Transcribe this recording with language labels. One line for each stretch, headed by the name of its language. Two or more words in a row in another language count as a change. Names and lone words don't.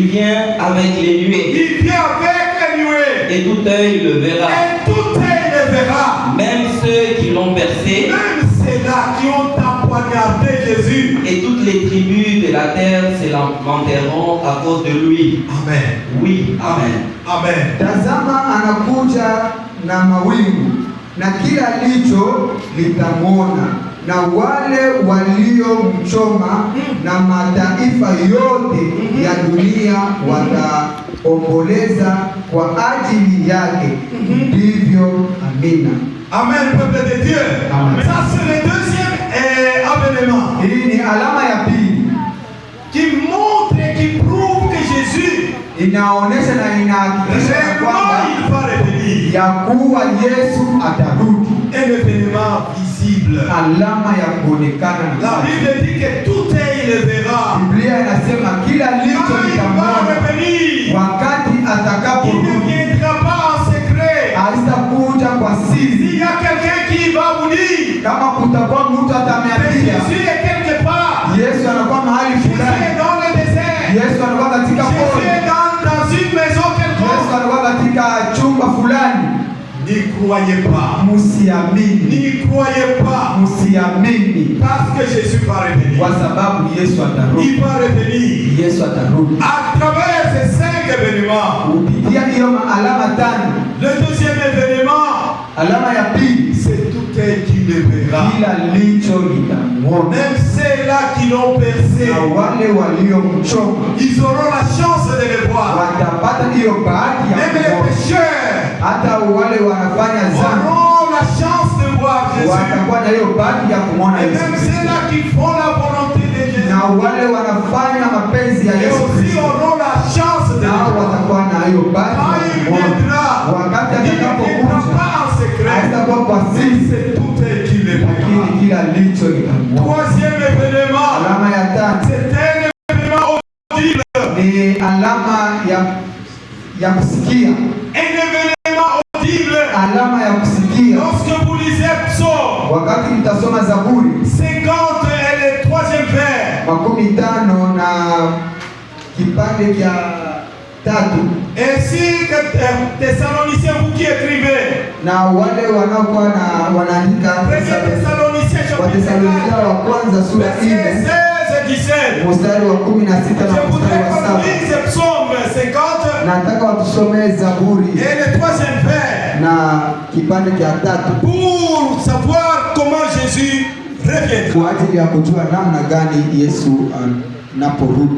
French: vient avec les nuées. Et tout œil le verra. Même ceux qui l'ont percé. Même ceux-là qui ont empoignardé Jésus. Et toutes les tribus de la terre se lamenteront à cause de lui. Amen. Oui, amen. Amen.
Swahili: Tazama anakuja na mawingu na kila licho litamwona, na wale waliomchoma na mataifa yote ya dunia wataomboleza kwa ajili yake. Ndivyo. Amina.
French: Amen, peuple de Dieu. Amen. Ça c'est le deuxième événement.
Swahili: Hii ni alama ya pili
French: qui montre et qui prouve que Jésus
Swahili: inaonesha na inahakikisha kwamba ya kuwa Yesu atarudi.
French: Un événement visible.
Swahili: Alama ya kuonekana.
French: La Bible dit que tout œil le verra.
Swahili: Biblia inasema kila licho litamwona. Wakati atakaporudi.
French: Il ne viendra pas en secret.
Swahili: Haitakuja kwa siri.
French: S'il y a quelqu'un qui va vous dire,
Swahili: kama kutakuwa mtu atamiambia
French: Jésus est quelque part.
Swahili: Yesu anakuwa mahali fulani.
French: Jésus est dans le désert.
Swahili: Yesu anakuwa katika pori.
French: Jésus est dans une maison quelconque.
Swahili: Yesu anakuwa katika chumba fulani.
French: N'y croyez pas.
Swahili: Musiamini.
French: N'y croyez pas.
Swahili: Musiamini.
French: Parce que Jésus va revenir.
Swahili: Kwa sababu Yesu atarudi.
French: Il va revenir.
Swahili: Yesu atarudi.
French: À travers ces 5 événements.
Swahili: Kupitia hiyo alama 5.
French: Le deuxième événement.
Swahili: Alama ya pili.
French: C'est tout œil qui le verra.
Swahili: Kila licho litamwona.
French: Même ceux-là qui qui l'ont percé,
Swahili: na wale waliomchoma
French: ils auront la chance de le voir.
Swahili: watapata hiyo bahati ya
French: Même les
Swahili: kumwona.
French: pécheurs
Swahili: Hata wale wanafanya dhambi
French: auront la chance de voir Jésus.
Swahili: watakuwa na hiyo bahati ya kumwona
French: Et
Swahili: Yesu
French: même
Swahili: Kristo.
French: ceux-là qui font la volonté de Jésus,
Swahili: Na wale wanafanya mapenzi ya
French: et
Swahili: Yesu
French: aussi
Swahili: Kristo
French: auront la chance de le
Swahili: nao
French: voir.
Swahili: watakuwa na hiyo bahati
French: Quand
Swahili: ya
French: il
Swahili: kumwona.
French: viendra,
Swahili: Wakati
French: il ne viendra
Swahili: atakapokuja
French: pas en secret,
Swahili: haitakuwa kwa
French: mais
Swahili: siri,
French: c'est tout qui le verra.
Swahili: lakini kila licho litamwona.
French: Troisième événement,
Swahili: Alama ya tatu
French: c'est un événement audible.
Swahili: ni alama ya kusikia.
French: Un événement audible.
Swahili: Alama ya kusikia.
French: Lorsque vous lisez Psaume
Swahili: Wakati mtasoma Zaburi
French: 50 et le 3e vers,
Swahili: 50 na kipande cha 3,
French: ainsi que Thessaloniciens, vous qui écrivez,
Swahili: na wale wanaokuwa wanaandika
French: Thessaloniciens chapitre 4,
Swahili: wa kwanza sura
French: versets 16 et 17.
Swahili: mstari wa 16 na
French: Je
Swahili: mstari
French: voudrais
Swahili: wa
French: qu'on
Swahili: 7.
French: lise Psaume 50
Swahili: Nataka watusomee Zaburi
French: et le 3e vers
Swahili: na kipande cha 3
French: pour savoir comment Jésus reviendra.
Swahili: kwa ajili ya kujua namna gani Yesu anaporudi.